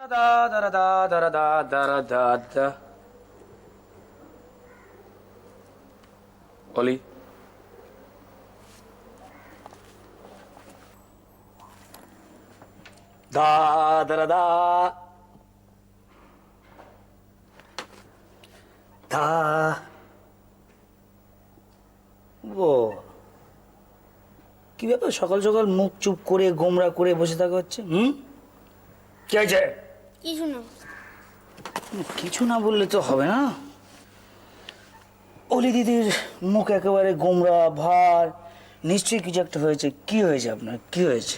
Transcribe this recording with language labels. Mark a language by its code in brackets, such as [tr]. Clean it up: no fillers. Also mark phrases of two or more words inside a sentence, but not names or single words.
[bn] Da da da da da da da da da. Oli. Da da da da. Da. ও কি ব্যাপার সকাল সকাল মুখ চুপ করে গোমরা করে বসে থাকা হচ্ছে কি হয়েছে কিছু না কিছু না বললে তো হবে না অলি দিদির মুখ একেবারে গোমরা ভার নিশ্চয়ই কিছু একটা হয়েছে কি হয়েছে আপনার কি হয়েছে